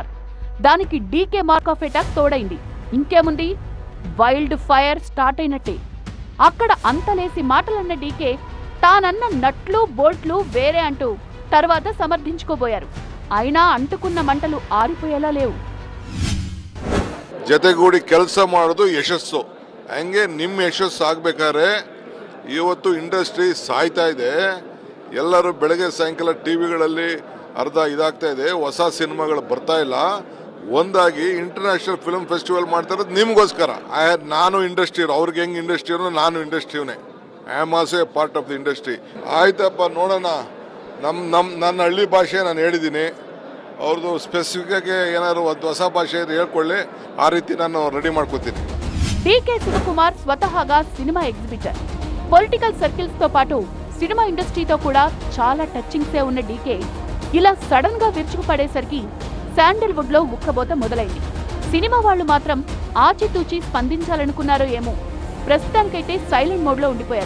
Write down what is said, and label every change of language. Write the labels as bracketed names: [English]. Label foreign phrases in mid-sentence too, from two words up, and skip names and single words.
[Telugu] దానికి డీకే [English] mark of attack [Telugu] తోడైంది. ఇంకేముంది, [English] wild fire start [Telugu] అయినట్టే. అక్కడ అంతలేసి మాటలన్న డీకే తానన్న నట్లు బోల్ట్లు వేరే అంటూ తర్వాత సమర్థించుకోబోయారు. అయినా అంటుకున్న మంటలు ఆరిపోయేలా లేవు. [Kannada] ಜೊತೆಗೂಡಿ ಕೆಲಸ ಮಾಡೋದು ಯಶಸ್ಸು. ಹಂಗೆ ನಿಮ್ಮ ಯಶಸ್ಸು ಆಗಬೇಕಾದ್ರೆ ಇವತ್ತು ಇಂಡಸ್ಟ್ರಿ ಸಾಯ್ತಾ ಇದೆ. ಎಲ್ಲರೂ ಬೆಳಗ್ಗೆ ಸಾಯಂಕಾಲ ಟಿವಿಗಳಲ್ಲಿ ಅರ್ಧ ಇದಾಗ್ತಾ ಇದೆ, ಹೊಸ ಸಿನಿಮಾಗಳು ಬರ್ತಾ ಇಲ್ಲ. ಒಂದಾಗಿ [English] international film festival [Kannada] ಮಾಡ್ತಾ ಇರೋದು ನಿಮಗೋಸ್ಕರ. ನಾನು ಇಂಡಸ್ಟ್ರಿ, ಅವ್ರಿಗೆ ಹೆಂಗೆ ಇಂಡಸ್ಟ್ರಿ ನಾನು ಇಂಡಸ್ಟ್ರಿಯವನೇ. [English] I am also a part of the industry. [Kannada] ಆಯ್ತಪ್ಪ, ನೋಡೋಣ. ನನ್ನ ಹಳ್ಳಿ ಭಾಷೆ ನಾನು ಹೇಳಿದ್ದೀನಿ. ಅವ್ರದ್ದು ಸ್ಪೆಸಿಫಿಕ್ಕಾಗಿ ಏನಾದ್ರು ಒಂದು ಹೊಸ ಭಾಷೆ ಹೇಳ್ಕೊಳ್ಳಿ, ಆ ರೀತಿ ನಾನು ರೆಡಿ ಮಾಡ್ಕೊತೀನಿ. [Telugu] డీకే శివకుమార్ స్వతహాగా సినిమా ఎగ్జిబిటర్. [English] political circles [Telugu] తో పాటు సినిమా ఇండస్ట్రీతో కూడా చాలా టచింగ్సే ఉన్న డీకే ఇలా సడన్ గా విరుచుకుపడేసరికి శాండల్వుడ్ లో ఉక్కబోత మొదలైంది. సినిమా వాళ్ళు మాత్రం ఆచితూచి స్పందించాలనుకున్నారో ఏమో, ప్రస్తుతానికైతే [English] silent mode [Telugu] లో ఉండిపోయారు.